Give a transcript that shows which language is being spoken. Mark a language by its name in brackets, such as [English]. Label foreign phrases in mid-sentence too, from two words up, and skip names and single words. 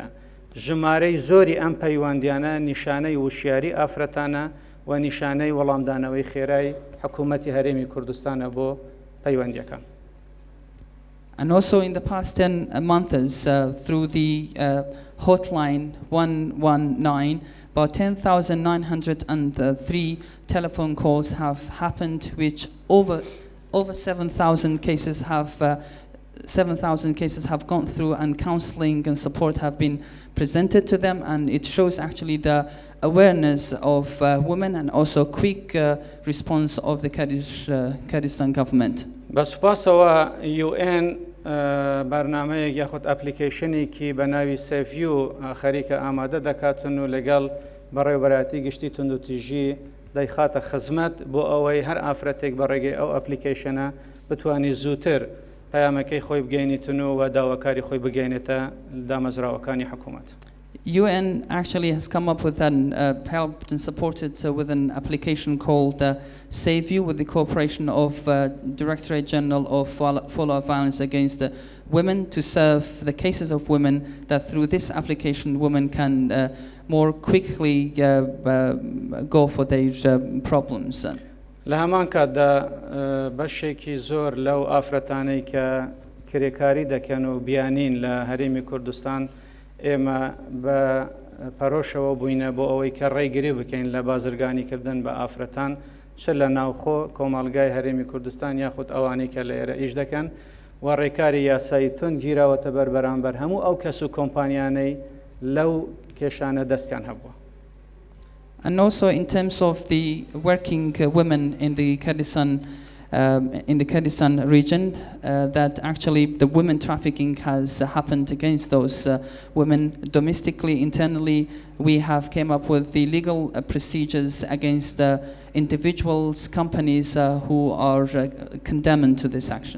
[Central Kurdish] ژمارەی زۆری ئەم پەیوەندیانە نیشانەی وشیاری ئافرەتانە و نیشانەی وەڵامدانەوەی خێرای حکوومەتی هەرێمی کوردستانە بۆ پەیوەندیەکان. [English] And also in the past 10 months, through the hotline 119, about 10,903 telephone calls have happened, which over 7,000 cases have 7,000 cases have gone through, and counselling and support have been presented to them, and it shows actually the awareness of women and also quick response of the Kurdistan government. [Central Kurdish] بەسوپاسەوە UN بەرنامەیەک یاخود ئەپلیکیشنێکی بە ناوی سێڤیو خەریکە ئامادە دەکاتن و لەگەڵ بەڕێوەبەراتی گشتی توندوتیژی دەیخاتە خزمەت بۆ ئەوەی هەر ئافرەتێک بە ڕێگەی ئەو ئەپلیکیشنە بتوانی زووتر پەیامەکەی خۆی بگەینیتن و داواکاری خۆی بگەینێتە دامەزراوەکانی حکوومەت. [English] UN actually has come up with and helped and supported with an application called Save You, with the cooperation of Directorate General of Follow-up Violence Against Women, to serve the cases of women, that through this application women can more quickly go for their problems. [Central Kurdish] لە هەمان کاتدا بەشێکی زۆر لەو ئافرەتانەی کە کرێکاری دەکەن و بیانین لە هەرێمی کوردستان ئێمە بە پەرۆشەوە بووینە بۆ ئەوەی کە ڕێگری بکەین لە بازرگانیکردن بە ئافرەتان چ لە ناوخۆ کۆمەڵگای هەرێمی کوردستان یاخود ئەوانەی کە لە ئێرە ئیش دەکەن و ڕێکاری یاسایی تون گیراوەتە بەرامبەر هەموو ئەو کەس و کۆمپانیانەی لەو کێشانە دەستیان هەبووە. [English] And also in terms of the working women in the Kurdistan region, that actually the women trafficking has happened against those women domestically, internally. We have came up with the legal procedures against individuals, companies who are condemned to this action.